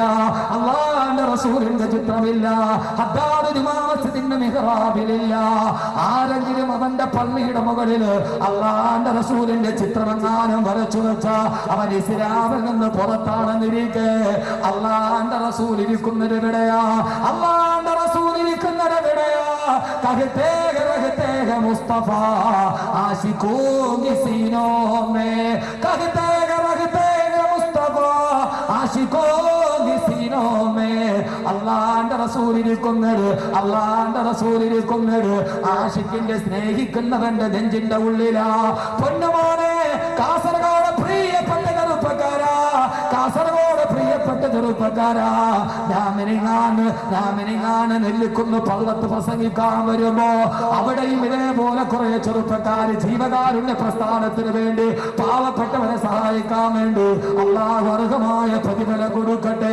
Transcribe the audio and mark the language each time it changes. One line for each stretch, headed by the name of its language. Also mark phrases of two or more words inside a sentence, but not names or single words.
Malayalam: അല്ലാഹുവിന്റെ റസൂലിന്റെ ചിത്രമില്ല. ഹദ്ദാദ് ജുമാ മസ്ജിദിന്റെ മിഹ്റാബിലില്ല. ആരെങ്കിലും അവന്റെ പള്ളിയുടെ മുകളിൽ അല്ലാഹുവിന്റെ റസൂലിന്റെ ചിത്രമെങ്ങാനും വരച്ചു വെച്ച അവൻ ഇസ്ലാമിൽ നിന്ന് പുറത്താണെന്നിരിക്കെ അല്ലാഹുവിന്റെ റസൂൽ ഇരിക്കുന്നത് എവിടെയാ? അല്ലാഹുവിന്റെ റസൂൽ ഇരിക്കുന്നത് എവിടെയാ?
Hindi: कहते रहते मुस्तफा आशिकों की सीनों में, कहते रहते मुस्तफा आशिकों की सीनों में.
Malayalam: അള്ളാന്റെ റസൂലിരിക്കുന്നത് ആഷിക്കിന്റെ സ്നേഹിക്കുന്നവന്റെ നെഞ്ചിന്റെ ഉള്ളിലാ. പൊന്നുമോനെ കാസർഗോഡ് പ്രിയപ്പെട്ട ചെറുപ്പക്കാരാ, കാസർഗോഡ് പ്രിയപ്പെട്ട ചെറുപ്പക്കാരാ, ഞാമിനിങ്ങാണ് നെല്ലിക്കുന്ന് പള്ളത്ത് പ്രസംഗിക്കാൻ വരുമ്പോ അവിടെയും ഇതേപോലെ കുറെ ചെറുപ്പക്കാര് ജീവകാരുണ്യ പ്രസ്ഥാനത്തിന് വേണ്ടി പാവപ്പെട്ടവരെ സഹായിക്കാൻ വേണ്ടി അള്ളാഹു അർഹമായ പ്രതിഫലം കൊടുക്കട്ടെ.